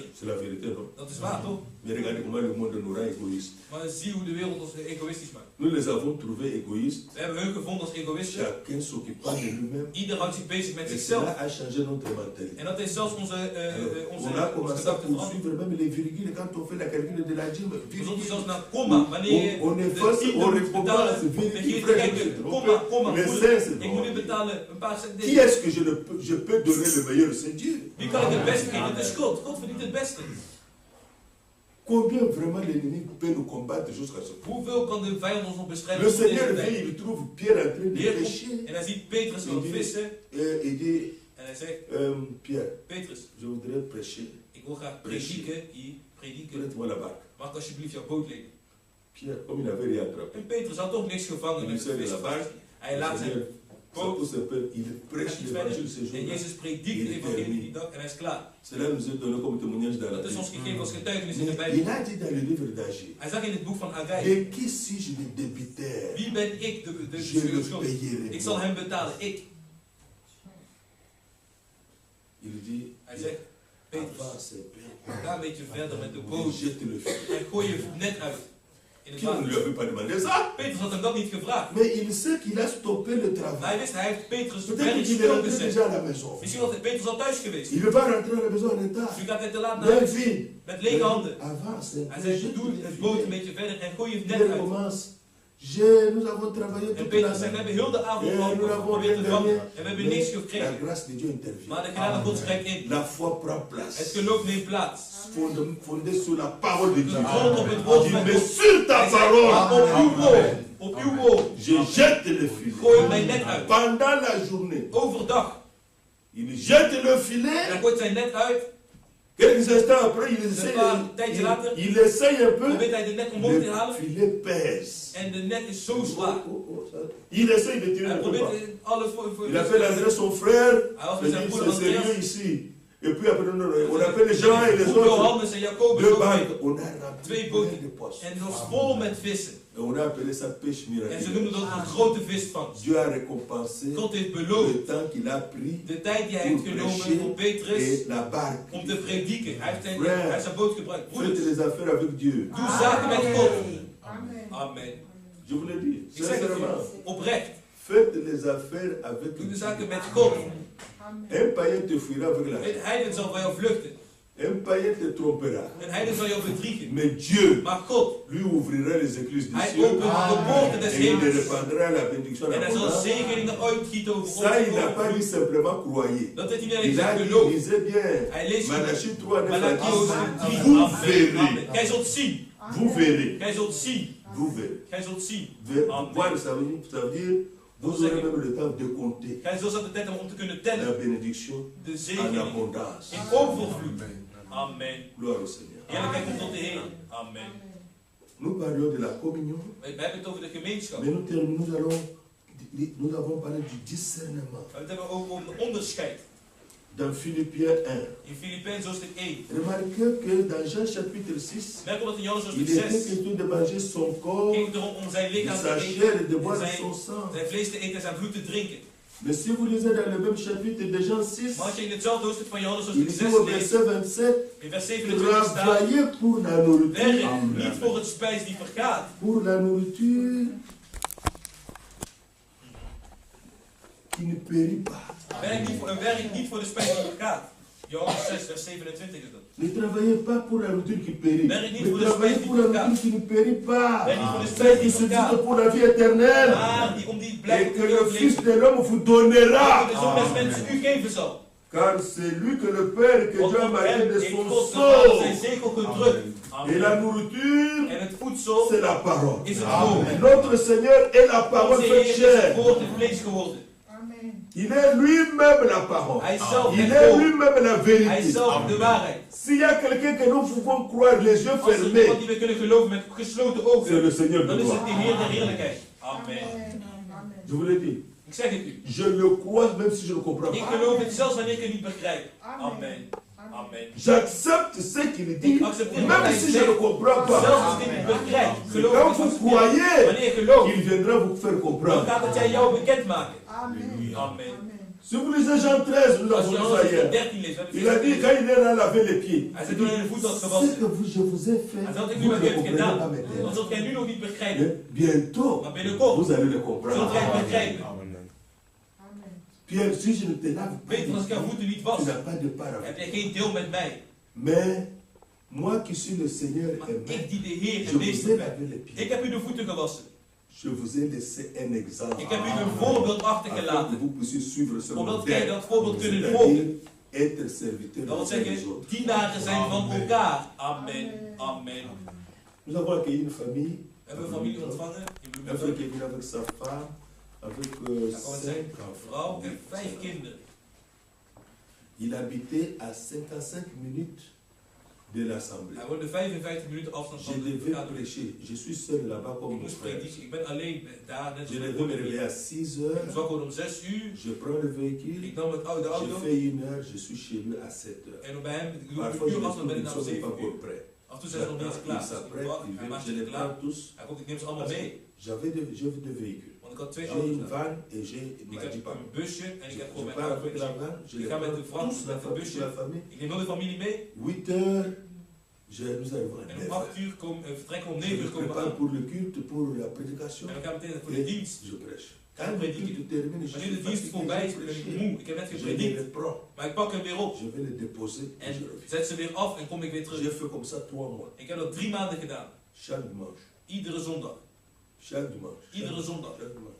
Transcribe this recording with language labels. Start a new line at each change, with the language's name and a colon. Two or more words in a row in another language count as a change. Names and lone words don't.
French: C'est la vérité, non?
Dutch: Dat is waar, toch?
French: Mais regardez comment le monde nous rend égoïstes.
Dutch: Maar zie hoe de wereld ons egoïstisch maakt.
French: Nous les avons trouvés égoïstes.
Dutch: We hebben hun gevonden als egoïsten.
French: Chacun s'occupant de lui-même.
Dutch: Ieder houdt zich bezig met
French: Et
Dutch: zichzelf.
French: cela a changé notre mentalité.
Dutch: En dat heeft zelfs onze
French: Alors, on a commencé à
Dutch: gedachten veranderd.
French: poursuivre même les virgules quand on fait la calcul de la gym.
Dutch: We zochten
French: Virgule.
Dutch: zelfs naar komma. Wanneer je
French: On efface,
Dutch: de
French: on
Dutch: tiende moet
French: récompense,
Dutch: betalen, dan
French: virgule,
Dutch: ga je te
French: frère,
Dutch: kijken.
French: je me suis
Dutch: Komma,
French: trompé.
Dutch: komma.
French: Les
Dutch: moeder,
French: saints, c'est
Dutch: Ik moet nu
French: bon.
Dutch: betalen een paar
French: Qui
Dutch: centen.
French: est-ce que je peux donner le meilleur? C'est Dieu.
Dutch: Wie kan ik het beste geven? Het is God. God verdient het beste.
French: Combien vraiment l'ennemi peut nous combattre jusqu'à ce point?
Dutch: Hoeveel kan de vijand ons nog bestrijden?
French: Le
Dutch: tot deze
French: Seigneur
Dutch: tijd?
French: vient, il trouve Pierre en train
Dutch: De
French: de
Dutch: Heer komt
French: pêcher.
Dutch: en hij ziet Petrus aan het vissen.
French: Il dit,
Dutch: En hij zegt,
French: Pierre,
Dutch: Petrus,
French: je voudrais prêcher.
Dutch: ik wil graag prediken hier. Prediken.
French: Prête-moi la barque.
Dutch: Mag ik alsjeblieft jouw boot lenen?
French: Pierre, comme il n'avait rien attrapé,
Dutch: En Petrus had toch niks gevangen
French: il
Dutch: met
French: sait
Dutch: de
French: de la
Dutch: vis.
French: barque.
Dutch: Hij
French: Le
Dutch: laat zijn
French: Seigneur, ça
Dutch: boot.
French: pousse un peu, il prêche
Dutch: gaat iets
French: l'évangile
Dutch: verder.
French: ce
Dutch: En
French: jour-là.
Dutch: Jezus predikt de evangelie die dag en hij is klaar.
French: Cela nous est donné comme témoignage dans la
Dutch: Dat is ons
French: Bible.
Dutch: gegeven als getuigenis in de
French: Mais
Dutch: Bijbel.
French: il a dit dans le livre d'Agir,
Dutch: Hij zag in het boek van Agai.
French: de qui suis-je le débiteur?
Dutch: Wie ben ik de
French: Je le
Dutch: schuld?
French: payerai.
Dutch: Ik zal hem betalen. Ik.
French: Il dit,
Dutch: Hij zegt, Petrus,
French: avance un peu.
Dutch: ga een beetje verder met de
French: Et
Dutch: boot.
French: jette le fil.
Dutch: En gooi je net uit. In het
French: Qui ne lui
Dutch: water.
French: avait pas demandé ça?
Dutch: Petrus had hem dat niet gevraagd.
French: Mais il sait qu'il a stoppé le
Dutch: Maar
French: travail.
Dutch: hij wist, hij heeft Petrus
French: Peut-être
Dutch: werk
French: qu'il est rentré
Dutch: stilgezet.
French: déjà à la maison.
Dutch: Misschien was Petrus al thuis geweest.
French: Il ne va pas rentrer à la maison en état.
Dutch: Misschien gaat hij te laat naar
French: D'un
Dutch: huis.
French: vide.
Dutch: Met lege handen.
French: Avance un
Dutch: Hij
French: peu.
Dutch: zei,
French: Jette
Dutch: doe
French: le
Dutch: het boot een
French: filet.
Dutch: beetje verder en gooi je het net
French: Il
Dutch: uit.
French: commence. Nous avons travaillé
Dutch: En
French: toute
Dutch: Petrus
French: la
Dutch: zegt, we
French: nuit.
Dutch: hebben heel de avond
French: Et nous
Dutch: gelopen,
French: n'avons
Dutch: geprobeerd
French: rien
Dutch: te vangen
French: gagné.
Dutch: en we hebben niks
French: Mais la
Dutch: gekregen.
French: grâce de Dieu intervient.
Dutch: Maar de genade Gods grijpt in.
French: La foi prend
Dutch: Het
French: place.
Dutch: geloof neemt plaats.
French: Fondé sur la parole de Dieu.
Dutch: Gegrond op het woord
French: Dis,
Dutch: van
French: mais
Dutch: God.
French: sur ta
Dutch: Hij zegt,
French: parole,
Dutch: maar op uw woord, op uw woord,
French: je jette le filet.
Dutch: gooi ik mijn net uit.
French: Pendant la journée,
Dutch: Overdag.
French: il jette le
Dutch: En
French: filet.
Dutch: dan gooit zijn net uit.
French: Quelques instants après, il essaye un peu.
Dutch: Probeert hij de net omhoog te
French: Le
Dutch: halen.
French: filet pèse.
Dutch: En de net is zo zwaar.
French: Il essaye de tirer
Dutch: Hij
French: un peu.
Dutch: probeert alles voor.
French: Il appelle André son frère.
Dutch: Hij was
French: Il
Dutch: met zijn
French: dit
Dutch: broeder
French: c'est sérieux
Dutch: Andreas.
French: ici. Et puis après, on appelle Jean et les
Dutch: Broer
French: autres.
Dutch: Johannes en Jacobus
French: Deux
Dutch: ook mee.
French: barques. On a rempli
Dutch: Twee
French: plein
Dutch: boten.
French: de poissons.
Dutch: En dat is vol met vissen.
French: Et on a appelé ça pêche
Dutch: En ze
French: miraculeuse.
Dutch: noemen dat een grote visvangst.
French: Dieu a récompensé
Dutch: God heeft
French: le
Dutch: beloofd
French: temps qu'il a pris
Dutch: de tijd die hij heeft genomen voor Petrus
French: et la barque.
Dutch: om te prediken. Hij heeft zijn boot gebruikt.
French: Faites
Dutch: Broeders,
French: les affaires avec Dieu.
Dutch: doe zaken met God.
French: Amen.
Dutch: Amen.
French: Je vous l'ai dit.
Dutch: Ik zeg het
French: Sincèrement.
Dutch: u, oprecht.
French: Faites les affaires avec
Dutch: Doe de
French: Dieu.
Dutch: zaken met God.
French: Un païen te fuira avec la
Dutch: Een heiden zal van jou vluchten.
French: Un païen te trompera.
Dutch: Een heiden zal jou bedriegen.
French: Mais Dieu
Dutch: Maar God,
French: lui ouvrira les écluses du
Dutch: hij
French: ciel.
Dutch: opent de poorten des
French: Et il
Dutch: hemels.
French: répandra la bénédiction
Dutch: En hij zal
French: abondante.
Dutch: zegeningen uitgieten over ons.
French: Ça, il n'a pas dit simplement croyez.
Dutch: Dat heeft hij niet
French: Il a
Dutch: gezegd
French: dit,
Dutch: geloof.
French: lisez bien.
Dutch: Hij leest
French: Malachie 3, 9
Dutch: Malachi
French: à 10.
Dutch: hoofdstuk 3.
French: Vous
Dutch: Amen.
French: verrez.
Dutch: Amen. Gij zult zien.
French: Vous verrez.
Dutch: Gij zult zien.
French: Vous verrez.
Dutch: Gij zult zien. Amen.
French: Voir, ça veut dire, vous aurez même le temps de compter
Dutch: Gij zult zelfs de tijd hebben om te kunnen
French: la
Dutch: tellen.
French: bénédiction
Dutch: De
French: en
Dutch: zegeningen
French: abondance.
Dutch: in overvloed. Amen.
French: Gloire au Seigneur.
Dutch: Eerlijkheid komt tot de Heer. Amen.
French: Nous parlions de la communion,
Dutch: We hebben het over de gemeenschap.
French: mais nous avons parlé du discernement.
Dutch: We hebben ook over de onderscheid.
French: Dans Philippiens 1.
Dutch: In Filippenzen hoofdstuk 1.
French: Remarquez que dans Jean chapitre 6,
Dutch: Merk op dat in Johannes
French: il
Dutch: hoofdstuk
French: était
Dutch: 6
French: question de manger son corps,
Dutch: ging het erom om zijn
French: de
Dutch: lichaam
French: sa
Dutch: te
French: chair et de
Dutch: eten,
French: boire
Dutch: en
French: son sang.
Dutch: zijn vlees te eten en zijn bloed te drinken.
French: Mais si vous lisez dans le même chapitre de Jean 6,
Dutch: Maar als je in hetzelfde hoofdstuk van Johannes
French: il
Dutch: hoofdstuk
French: dit
Dutch: 6
French: au
Dutch: leest,
French: verset 27,
Dutch: in vers 27 staat,
French: travaillez pour la nourriture,
Dutch: werk niet voor het spijs die vergaat,
French: pour la nourriture qui ne périt pas.
Dutch: werk niet voor de spijs die vergaat. Johannes 6 vers 27 is dat.
French: Ne travaillez pas pour la nourriture qui périt,
Dutch: Werk niet
French: mais
Dutch: voor de
French: travaillez
Dutch: spijs
French: pour
Dutch: die
French: la
Dutch: vergaat.
French: nourriture qui ne périt pas.
Dutch: Werk niet voor de
French: Celle
Dutch: spijs
French: qui
Dutch: die
French: se dit
Dutch: vergaat,
French: pour la vie éternelle,
Dutch: maar die om die
French: et
Dutch: blijft
French: que
Dutch: te
French: le Fils
Dutch: leven.
French: de l'homme vous donnera.
Dutch: De Zoon des mensen u geven zal.
French: Car c'est lui que le Père, que
Dutch: Want
French: Dieu a
Dutch: op
French: marqué
Dutch: hem
French: de
Dutch: heeft
French: son
Dutch: God de Vader zijn
French: sceau.
Dutch: zegel gedrukt.
French: Et la
Dutch: Amen.
French: nourriture,
Dutch: En het voedsel
French: c'est la parole.
Dutch: is het woord.
French: Notre Seigneur est la parole
Dutch: Onze
French: faite
Dutch: Heer is
French: chair.
Dutch: het woord in vlees geworden.
French: Il est lui-même la parole.
Dutch: Hij is zelf
French: Il
Dutch: het
French: est
Dutch: woord.
French: lui-même la
Dutch: Hij is
French: vérité.
Dutch: zelf de waarheid.
French: S'il y a quelqu'un que nous pouvons croire les yeux
Dutch: Als er
French: fermés,
Dutch: iemand die we kunnen geloven met gesloten
French: c'est
Dutch: ogen,
French: le Seigneur de
Dutch: dan is het de
French: gloire.
Dutch: Heer der heerlijkheid. Amen.
French: Je vous l'ai dit.
Dutch: Ik zeg het u.
French: Je le crois même si je ne comprends
Dutch: Ik
French: pas.
Dutch: geloof het zelfs wanneer ik het niet begrijp. Amen. Amen.
French: J'accepte ce qu'il dit,
Dutch: Ik accepteer wat
French: même
Dutch: hij
French: si je
Dutch: zegt.
French: ne comprends
Dutch: Zelfs
French: pas.
Dutch: als ik het niet begrijp.
French: Et
Dutch: Geloof
French: quand
Dutch: het
French: vous
Dutch: is
French: croyez,
Dutch: wanneer je gelooft,
French: il viendra vous faire
Dutch: dan
French: comprendre.
Dutch: gaat het jij jou bekendmaken. Amen.
French: Si vous lisez Jean 13, nous
Dutch: Als
French: avons
Dutch: je
French: lu ça
Dutch: Johannes
French: hier.
Dutch: 13 leest, we hebben
French: Il a dit, quand il est là laver les pieds,
Dutch: hij zegt toen hij de voet had
French: ce
Dutch: gewassen.
French: que je vous ai fait,
Dutch: Hij zegt ik
French: vous
Dutch: nu
French: ne
Dutch: wat
French: le
Dutch: je hebt
French: comprenez
Dutch: gedaan.
French: pas
Dutch: Dan
French: maintenant.
Dutch: zult jij nu nog niet begrijpen.
French: Mais bientôt,
Dutch: Maar binnenkort
French: vous allez le
Dutch: zult
French: comprendre.
Dutch: jij het begrijpen.
French: Pierre, si je ne te lave pas,
Dutch: Weet, als ik jouw voeten niet
French: tu
Dutch: was,
French: n'as pas de part
Dutch: heb
French: avec.
Dutch: jij geen deel met mij.
French: Mais moi qui suis le Seigneur
Dutch: Maar
French: et
Dutch: ik die de Heer
French: je
Dutch: en
French: vous
Dutch: meester
French: ai
Dutch: ben.
French: lavé les pieds.
Dutch: Ik heb u de voeten gewassen.
French: Je vous ai laissé un exemple.
Dutch: Ik heb u een voorbeeld
French: Afin que
Dutch: achtergelaten.
French: vous puissiez suivre ce
Dutch: Omdat wij
French: modèle.
Dutch: dat voorbeeld kunnen
French: C'est-à-dire
Dutch: volgen.
French: être serviteur
Dutch: Dat wil
French: des uns des
Dutch: zeggen,
French: autres.
Dutch: dienaren zijn van elkaar. Amen. Amen.
French: Nous avons accueilli une famille.
Dutch: We hebben een familie ontvangen in
French: Un frère
Dutch: Bloemendaal.
French: qui est venu avec sa femme, avec
Dutch: Daar kwam zijn
French: 5 enfants.
Dutch: vrouw en 5 kinderen.
French: Il habitait à 55 minutes de l'Assemblée.
Dutch: Hij woonde 55 minuten afstand
French: Je
Dutch: van de
French: devais
Dutch: vergadering.
French: prêcher. Je suis seul là-bas comme
Dutch: Ik
French: mon
Dutch: moest
French: frère.
Dutch: prediken. Ik ben alleen daar, net
French: Je
Dutch: als mijn
French: devais me
Dutch: broeder.
French: réveiller à 6
Dutch: Ik
French: heures.
Dutch: was wakker om 6 uur.
French: Je prends le véhicule.
Dutch: Ik nam de
French: Je
Dutch: auto.
French: fais 1 heure. Je suis chez lui à 7 heures.
Dutch: En bij hem, ik doe
French: Parfois,
Dutch: een
French: je
Dutch: uur
French: me
Dutch: afstand ben ik
French: trouve
Dutch: naar
French: qu'ils ne sont
Dutch: 7
French: pas
Dutch: uur.
French: encore prêts.
Dutch: Af en toe zijn ze nog niet eens klaar.
French: Ils
Dutch: Dus ik
French: s'apprêtent,
Dutch: wacht, hij maakt
French: je
Dutch: ze
French: les
Dutch: klaar.
French: prends tous.
Dutch: Hij komt, ik neem ze allemaal mee.
French: J'avais deux véhicules.
Dutch: Want ik had 2
French: J'ai
Dutch: auto's.
French: une
Dutch: daar.
French: van et j'ai
Dutch: Ik
French: ma
Dutch: heb
French: Jeep.
Dutch: een busje en ik heb
French: Je
Dutch: gewoon mijn
French: pars
Dutch: auto.
French: avec la van, je
Dutch: Ik
French: les
Dutch: ga met de
French: prends
Dutch: Frans,
French: tous,
Dutch: met
French: la
Dutch: de
French: famille,
Dutch: busje.
French: la famille.
Dutch: Ik neem heel de familie mee.
French: 8 heures, nous arrivons à
Dutch: En
French: 9
Dutch: om 8
French: heures.
Dutch: uur vertrekken we om
French: Je
Dutch: 9
French: me
Dutch: uur komen we
French: prépare
Dutch: aan.
French: pour le culte, pour la prédication.
Dutch: En we gaan meteen voor de
French: Et
Dutch: dienst.
French: je prêche. Quand le culte termine, je
Dutch: Wanneer
French: suis
Dutch: de dienst
French: fatigué,
Dutch: voorbij is,
French: j'ai
Dutch: ben ik
French: prêché.
Dutch: moe. Ik heb net
French: Je
Dutch: gepredikt.
French: les prends,
Dutch: Maar ik pak hem weer op.
French: je vais les déposer et
Dutch: En
French: je reviens.
Dutch: zet ze weer af en kom ik weer
French: J'ai
Dutch: terug.
French: fait comme ça 3 mois,
Dutch: Ik heb dat 3 maanden gedaan.
French: chaque dimanche.
Dutch: Iedere zondag.
French: Chaque dimanche.
Dutch: Iedere zondag.
French: Chaque dimanche.